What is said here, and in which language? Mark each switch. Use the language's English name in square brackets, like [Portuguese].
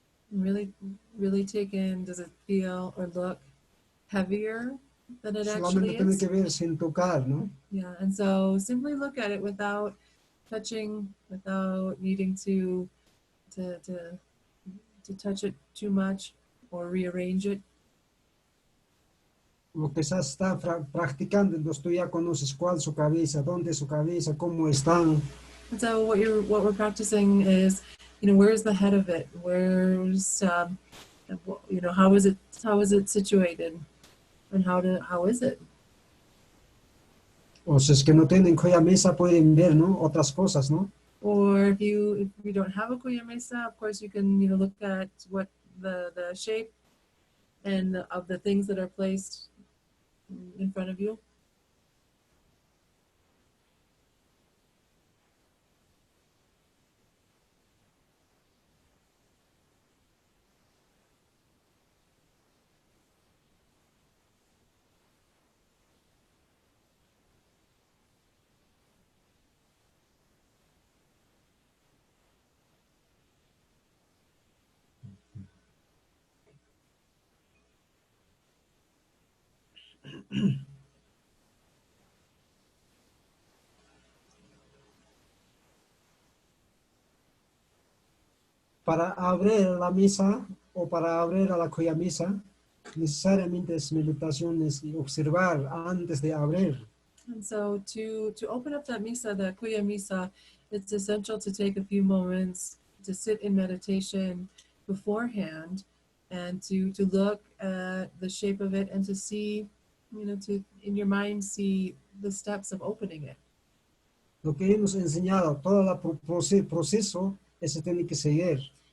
[English] Really take in, does it feel or look heavier than it [Spanish] Solamente [English] actually [Spanish] tiene [English] is? [Spanish] que ver sin tocar, ¿no? [English] Yeah, and so simply look at it without touching, without needing to touch it too much or rearrange it. [Spanish] Lo que ya está practicando, entonces tú ya conoces cuál es su cabeza, dónde es su cabeza, cómo están. [English] And so what we're practicing is, where's the head of it? Where's how is it situated, and how is it? [Spanish] O si es que no tienen cuya mesa pueden ver, ¿no? Otras cosas, ¿no? [English] Or if you don't have a kuya mesa, of course you can look at what the shape and of the things that are placed in front of you. [Spanish] Para abrir la misa o para abrir a la cuya misa, necesariamente es meditaciones y observar antes de abrir. [English] And so to open up that misa, the kuya misa, it's essential to take a few moments to sit in meditation beforehand and to look at the shape of it and to see, to in your mind see the steps of opening it. [Spanish] Lo que hemos enseñado, todo el proceso, ese tiene que seguir.